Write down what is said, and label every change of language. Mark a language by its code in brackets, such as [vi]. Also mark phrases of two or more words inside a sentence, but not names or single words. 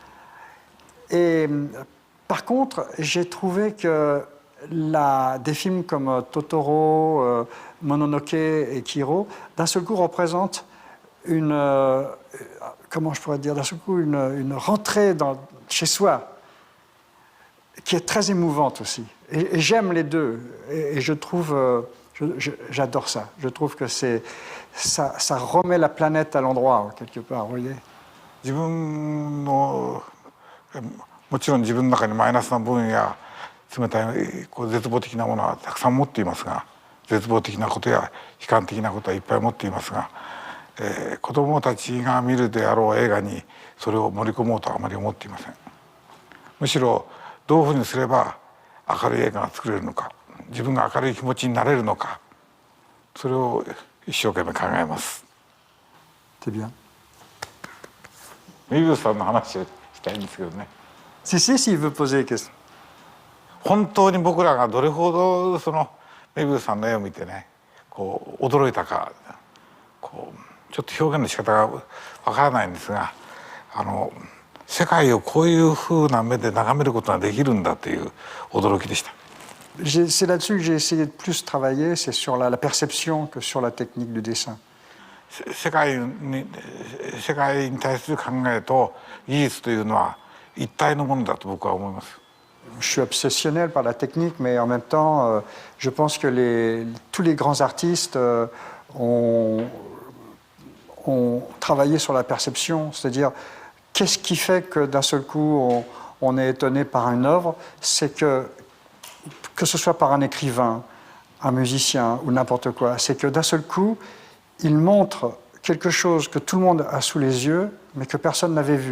[fr] Et par contre, j'ai trouvé que des films comme Totoro, Mononoke et Chihiro, d'un seul coup représentent comment je pourrais dire, d'un seul coup une rentrée chez soi, qui est très émouvante aussi. Et j'aime les deux. Et je trouve, j'adore ça. Je trouve que ça remet la planète à l'endroit, quelque part, vous voyez. [ja] 自分のもちろん自分の中にマイナスな部分や冷たい絶望的なものはたくさん持っていますが、絶望的なことや悲観的なことはいっぱい持っていますが、子どもたちが見るであろう映画にそれを盛り込もうとはあまり思っていません。むしろどういうふうにすれば明るい映画が作れるのか、自分が明るい気持ちになれるのか、それを一生懸命考えます。 [fr] C'est bien. [ja] メビウスさんの話をしたいんですけどね。 [fr] s'il veut poser des questions. [ja] 本当に僕らがどれほどそのメビウスさんの絵を見てね、こう驚いたか、こうちょっと表現の仕方がわからないんですが、世界をこういうふうな目で眺めることができるんだという驚きでした。 [fr] C'est là-dessus que j'ai essayé de plus travailler, c'est sur la perception que sur la technique du dessin. [ja] 世界に対する考えと技術というのは一体のものだと僕は思います。 [fr] Je suis obsessionnel par la technique, mais en même temps, je pense que tous les grands artistes ont travaillé sur la perception, c'est-à-dire qu'est-ce qui fait que d'un seul coup on est étonné par une œuvre, c'est que ce soit par un écrivain, un musicien ou n'importe quoi, c'est que d'un seul coup, il montre quelque chose que tout le monde a sous les yeux, mais que personne n'avait vu.